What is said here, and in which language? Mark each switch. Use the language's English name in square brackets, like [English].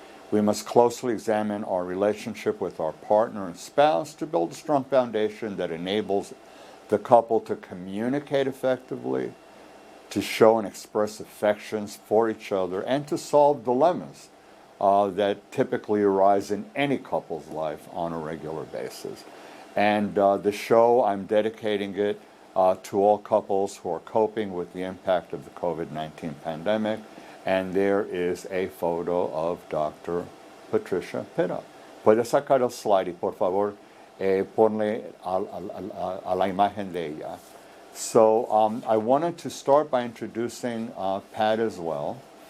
[English] We must closely examine our relationship with our partner and spouse to build a strong foundation that enables the couple to communicate effectively, to show and express affections for each other, and to solve dilemmas that typically arise in any couple's life on a regular basis. And the show, I'm dedicating it to all couples who are coping with the impact of the COVID-19 pandemic. And there is a photo of Dr. Patricia Pitta. [Spanish] Puede sacar el slide y por favor ponle a la imagen de ella. [English] So I wanted to start by introducing Pat as well.